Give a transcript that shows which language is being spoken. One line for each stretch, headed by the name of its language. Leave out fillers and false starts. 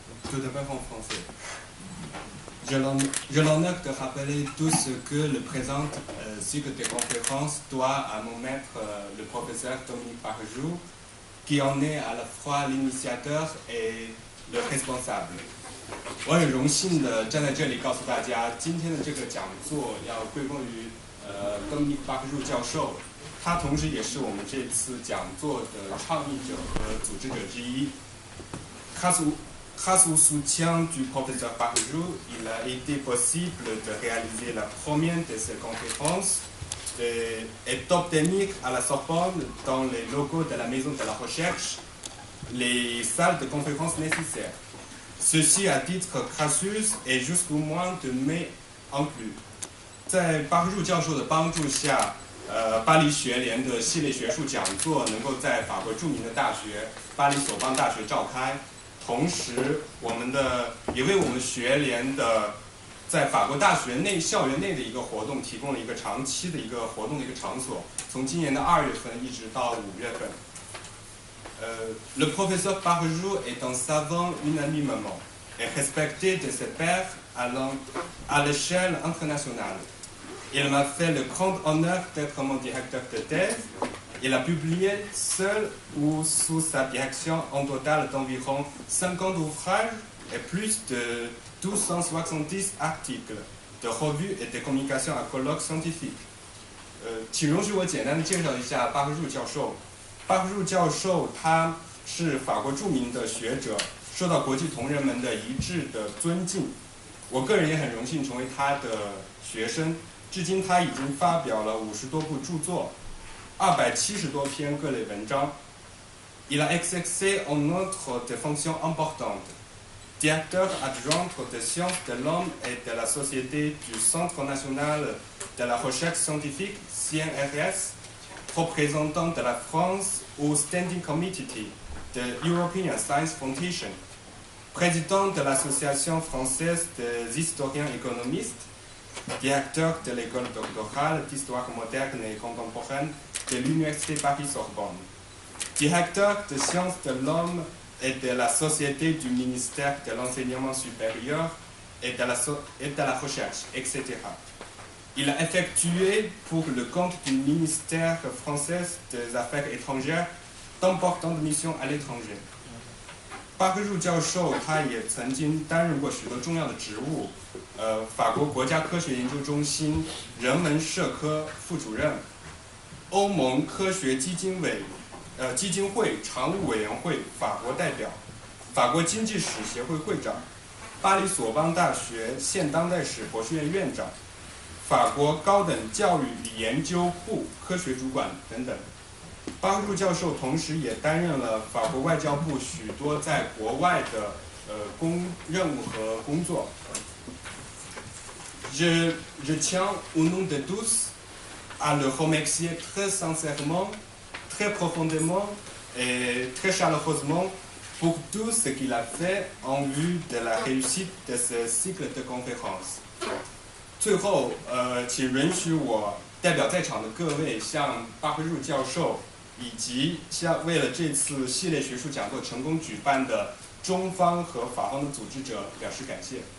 French: Tout d'abord en français. J'ai l'honneur de rappeler tout ce que le présent cycle de conférences doit à mon maître, le professeur Dominique Barjou, qui en est à la fois l'initiateur et le responsable.
Chinese: 我很荣幸的站在这里告诉大家，今天的这个讲座要归功于Dominique Barjou 教授，他同时也是我们这次讲座的倡议者和组织者之一。
French: Grâce au soutien du professeur Barjou, il a été possible de réaliser la première de ces conférences et d'obtenir à la Sorbonne, dans les locaux de la Maison de la Recherche, les salles de conférence nécessaires. Ceci à titre gratuit et jusqu'au mois de mai inclus.
Chinese: 在巴克教授的帮助下，巴黎学联的系列学术讲座能够在法国著名的大学巴黎索邦大学召开。同时，也为我们学联的在法国大学校园内的一个活动提供了一个长期的一个活动的一个场所，从今年的2月份一直到5月份。
French: Le professeur Barjou est un savant unanimement et respecté de ses pairs à l'échelle internationale. Il m'a fait le grand honneur d'être mon directeur de thèse. Il a publié seul ou sous sa direction un total d'environ 50 ouvrages et plus de 1270 articles de revues et de communications à colloques scientifiques.
Chinese: 请容许我简单的介绍一下巴克入教授。巴克入教授他是法国著名的学者，受到国际同仁们的一致的尊敬。我个人也很荣幸成为他的学生。至今他已经发表了50多部著作。 270多篇各类文章。
French: Il a exercé un nombre de fonctions importantes. Directeur adjoint des sciences de l'homme et de la société du Centre national de la recherche scientifique, CNRS, représentant de la France au Standing Committee de European Science Foundation, président de l'Association française des historiens économistes, directeur de l'école doctorale d'histoire moderne et contemporaine de l'Université Paris-Sorbonne, directeur de sciences de l'homme et de la société du ministère de l'enseignement supérieur et de la recherche, etc. Il a effectué pour le compte du ministère français des Affaires étrangères d'importantes missions à l'étranger.
Chinese: 巴克入教授他也曾经担任过许多重要的职务，法国国家科学研究中心人文社科副主任，欧盟科学基金会常务委员会法国代表，法国经济史协会会长，巴黎索邦大学现当代史博士院院长，法国高等教育与研究部科学主管等等。巴克入教授同时也担任了法国外交部许多在国外的任务和工作。
French: Je tiens au nom de tous à le remercier très sincèrement, très profondément et très chaleureusement pour tout ce qu'il a fait en vue de la réussite de ce cycle de conférences.
Chinese: 最后，请允许我代表在场的各位向巴克入教授以及向为了这次系列学术讲座成功举办的中方和法方的组织者表示感谢。